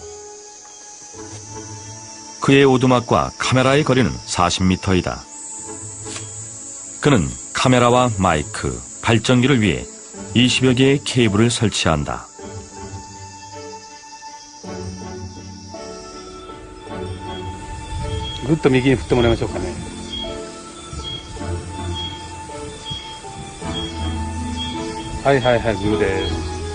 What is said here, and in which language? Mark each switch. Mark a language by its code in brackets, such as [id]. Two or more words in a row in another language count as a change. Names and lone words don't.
[ko] 그의 오두막과 카메라의 거리는 40m이다. 그는 카메라와 마이크, 발전기를 위해 20여 개의 케이블을 설치한다. [ja] 굿と右に振ってもらいましょうかね。はいはいはい、グーです。